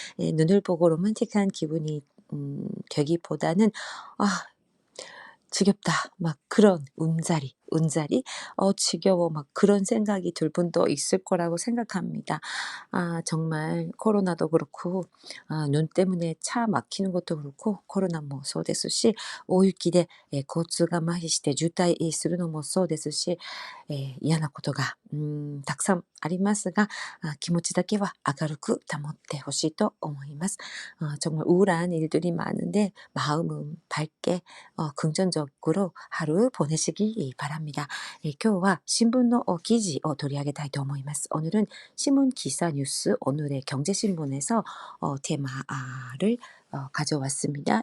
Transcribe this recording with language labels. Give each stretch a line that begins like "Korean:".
Korean: 눈을 보고 로man틱한 기분이 되기보다는 지겹다. 막 그런 운자리, 지겨워. 막 그런 생각이 들 분도 있을 거라고 생각합니다. 정말 코로나도 그렇고, 눈 때문에 차 막히는 것도 그렇고,
Japanese: 코로나もそうですし、大雪で交通が麻痺して渋滞するのもそうですし、嫌なことがたくさんありますが、気持ちだけは明るく保ってほしいと思います。
Korean: 정말 우울한 일들이 많은데 마음은 밝게 긍정적으로 하루 보내시기 바랍니다.
Japanese: 今日は新聞の記事を取り上げたいと思います。
Korean: 오늘은 신문 기사 뉴스 오늘의 경제신문에서 테마를 가져왔습니다.